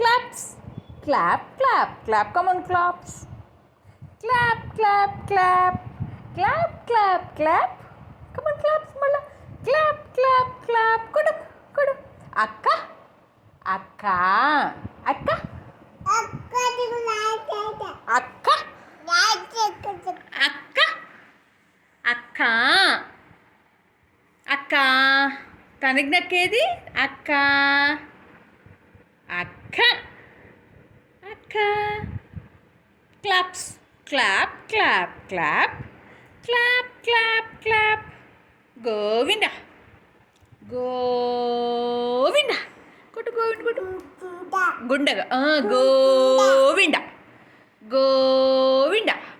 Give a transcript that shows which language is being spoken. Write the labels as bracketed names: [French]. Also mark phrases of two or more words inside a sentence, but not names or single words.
[English] claps. Clap, clap, clap. Come on, claps. Clap, clap, clap. Clap, clap, clap. Come on, claps. Mala. Clap, clap, clap. [Telugu] Kudu, kudu. Akka. Akka. Akka. Akka. Akka. Akka. Akka. తనకి నక్కేది అక్క అక్క అక్క [English] claps clap clap clap clap clap clap [Telugu] గోవింద గోవింద కొట్టు గోవింద కొట్టు గుండగా గోవింద గోవింద